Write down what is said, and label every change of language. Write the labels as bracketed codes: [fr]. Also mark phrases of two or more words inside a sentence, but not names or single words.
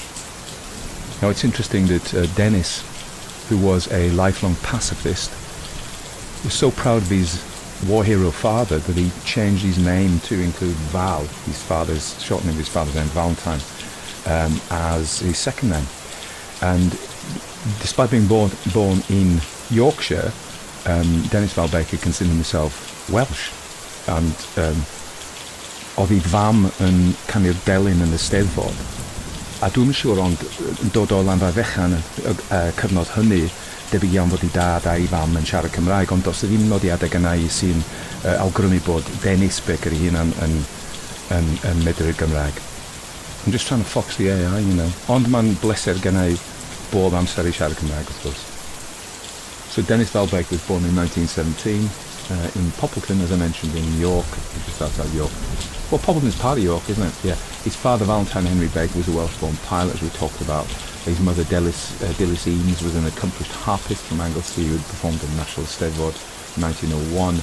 [en] Now it's interesting that Dennis, who was a lifelong pacifist, was so proud of his war hero father that he changed his name to include Val, his father's shortening of his father's name, Valentine, as his second name. And despite being born in Yorkshire, Dennis Val Baker considered himself Welsh, and [cy] oedd ei fam yn canu'r delyn yn y Steddfod. A dwi'n siŵr ond dod o Landau Fechan y cyfnod hynny, debyg iawn fod ei dad a'i fam yn siarad Cymraeg, ond does ddim nodiadau gyda i sy'n awgrymu bod Dennis Baker ei hunan yn medru'r Gymraeg. [en] I'm just trying to fox the AI, you know. [cy] Ond mae'n bleser gyda i bob amser i siarad Cymraeg, [en] of course. So Dennis Val Baker was born in 1917 in Poppleton, as I mentioned, in York, just outside York. Well, Poppleton's part of York, isn't it? Yeah. His father, Valentine Henry Baker, was a Welsh-born pilot, as we talked about. His mother, Dilys Eames, was an accomplished harpist from Anglesey who had performed at the National Steddfod in 1901.